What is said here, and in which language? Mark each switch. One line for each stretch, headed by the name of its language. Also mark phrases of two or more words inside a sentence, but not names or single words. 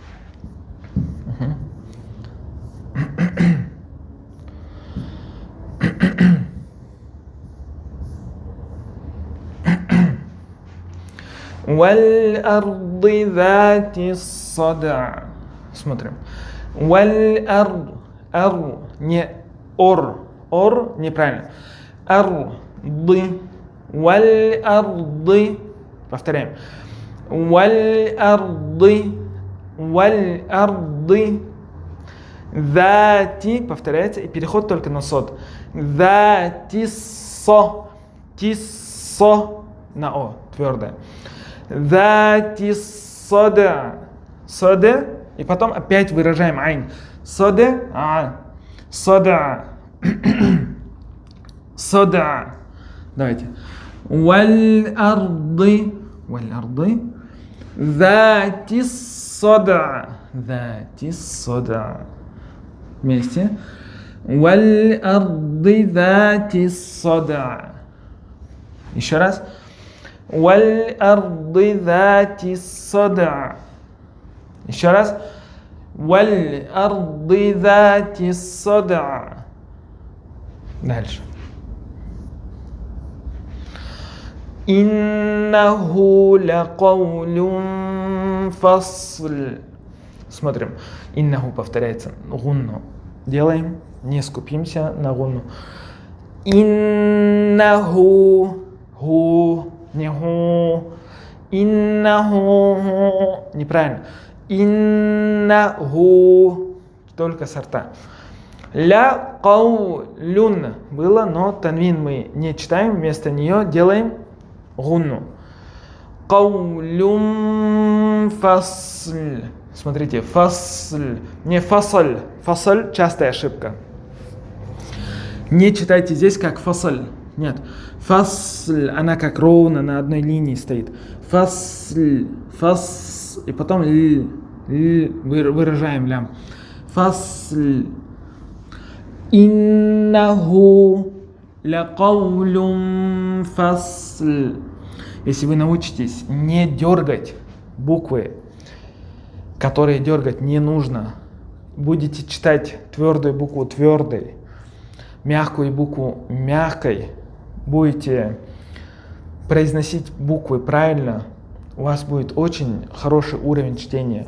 Arabic: والأرض ذات الصدع. Смотрим.
Russian: Валь-ард. Не ор. Ор неправильно.
Arabic: أرض، والأرض. Повторяем. والأرض، والأرض.
Russian: Зати, повторяется, и переход только на сод. Затиссо, тиссо, на о, твердое. Затиссода, сода, и потом опять выражаем айн. Сода, сода, сода. Давайте.
Arabic: والأرض، ذات الصدع، ذات الصدع. Вместе. والأرض ذات الصدع.
Russian: Еще раз.
Arabic: والأرض ذات الصدع.
Russian: Еще раз.
Arabic: والأرض ذات الصدع. Дальше. إنه لقول فصل.
Russian: Смотрим. Иннаху повторяется. Гунну. Делаем. Не скупимся на гунну. Иннаху. Ху. Не ху. Иннаху. Неправильно. Иннаху. Только сорта. Ля каулюн было, но танвин мы не читаем. Вместо нее делаем гунну.
Arabic: قول فصل.
Russian: Смотрите, фасль, не фасль. Фасль – частая ошибка. Не читайте здесь как фасль. Нет. Фасль, она как ровно на одной линии стоит. Фасль, фас, и потом выражаем лям.
Arabic: فصل. إنه لقول فصل.
Russian: Если вы научитесь не дергать буквы, которые дергать не нужно, будете читать твердую букву твердой, мягкую букву мягкой, будете произносить буквы правильно, у вас будет очень хороший уровень чтения.